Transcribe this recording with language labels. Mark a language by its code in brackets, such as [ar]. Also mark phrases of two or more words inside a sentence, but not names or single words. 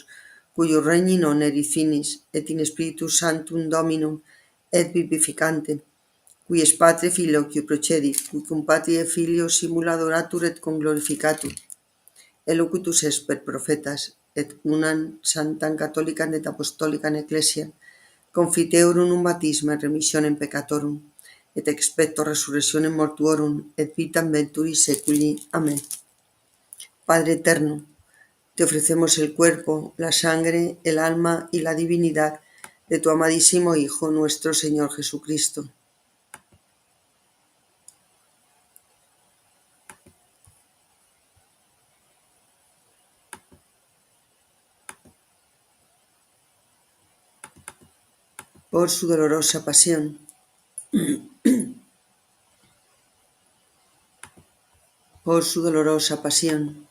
[la] cuius regni non erit finis, et in Spiritus Sanctum Dominum et vivificantem, qui es Patre Filioque procedit, qui cum Patri et Filio simul adoratur et conglorificatur, elocutus est per profetas, et unam sanctam catholicam et apostolican ecclesiam, confiteorum un baptisma et remissionem peccatorum, et expecto resurrectionem mortuorum, et vitam venturi seculi. [es] Amén. Padre eterno, te ofrecemos el cuerpo, la sangre, el alma y la divinidad de tu amadísimo Hijo, nuestro Señor Jesucristo. Por su dolorosa pasión, por su dolorosa pasión,